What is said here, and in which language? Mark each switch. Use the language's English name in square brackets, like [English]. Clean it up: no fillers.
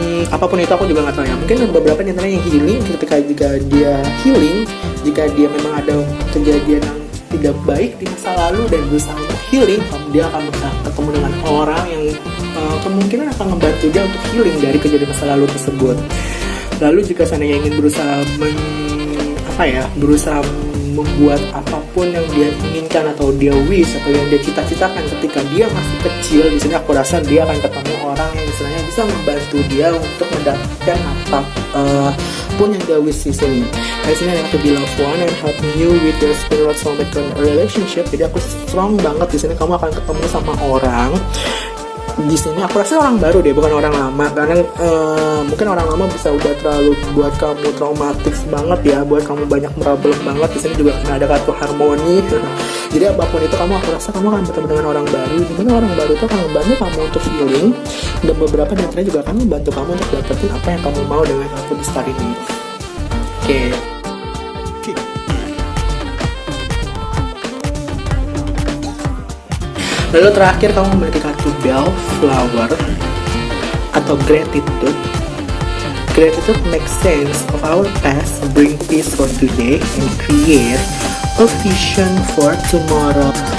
[Indonesian] Apapun itu aku juga nggak tahu ya. Mungkin beberapa nyatanya yang healing, ketika jika dia healing, jika dia memang ada kejadian yang tidak baik di masa lalu dan berusaha untuk healing, dia akan bertemu dengan orang yang kemungkinan akan membantu dia untuk healing dari kejadian masa lalu tersebut. Lalu jika seandainya ingin berusaha membuat apapun yang dia inginkan atau dia wish atau yang dia cita-citakan ketika dia masih kecil. Di sini aku rasa dia akan ketemu orang yang istilahnya bisa membantu dia untuk mendapatkan apapun yang dia wish di sini. Di sini yang [English] to be loved one and helping you with your spiritual soulmate relationship. [Indonesian] Jadi aku strong banget di sini kamu akan ketemu sama orang. Di sini aku rasa orang baru deh, bukan orang lama, karena mungkin orang lama bisa udah terlalu buat kamu traumatik banget ya, buat kamu banyak problem banget. Di sini juga ada kartu harmoni. Jadi apapun itu aku rasa kamu akan bertemu dengan orang baru, dimana orang baru itu akan membantu kamu untuk healing, dan beberapa di antaranya juga akan membantu kamu untuk dapetin apa yang kamu mau dengan kartu The Star ini. Oke. Lalu terakhir kamu memiliki kartu Bellflower atau Gratitude. [English] Gratitude makes sense of our past, bring peace for today, and create a vision for tomorrow.